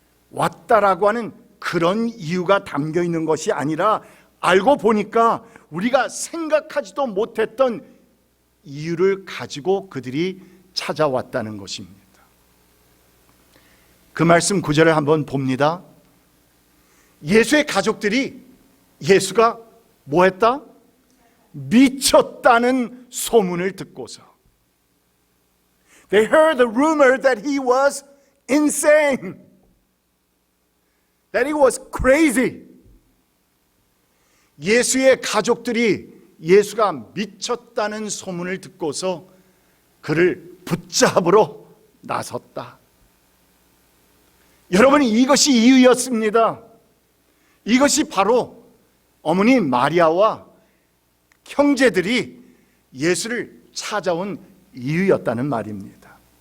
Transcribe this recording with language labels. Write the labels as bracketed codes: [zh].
[ko] 왔다라고 하는 그런 이유가 담겨 있는 것이 아니라, 알고 보니까 우리가 생각하지도 못했던 이유를 가지고 그들이 찾아왔다는 것입니다. 그 말씀 구절을 한번 봅니다. 예수의 가족들이 예수가 뭐 했다? 미쳤다는 소문을 듣고서, [en] They heard the rumor that he was insane, that he was crazy. [ko] 예수의 가족들이 예수가 미쳤다는 소문을 듣고서 그를 붙잡으러 나섰다. 여러분, 이것이 이유였습니다. 이것이 바로 어머니 마리아와 형제들이 예수를 찾아온 이유였다는 말입니다.